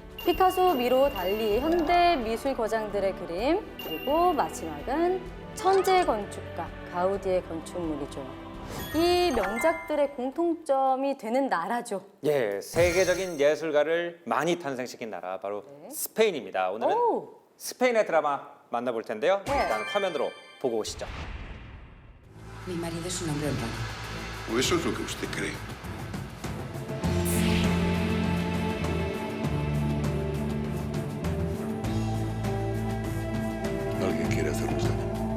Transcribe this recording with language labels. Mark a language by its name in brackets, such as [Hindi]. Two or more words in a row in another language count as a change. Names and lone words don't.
[Korean] 피카소, 미로, 달리 현대 미술 거장들의 그림, 그리고 마지막은 천재 건축가 가우디의 건축물이죠. 이 명작들의 공통점이 되는 나라죠. 예, 세계적인 예술가를 많이 탄생시킨 나라 바로 네. 스페인입니다. 오늘은 오! 스페인의 드라마 만나볼 텐데요. 네. 일단 화면으로 보고 오시죠. [Spanish] Mi marido es un hombre honrado. ¿O eso es lo que usted cree? Alguien quiere hacernos daño.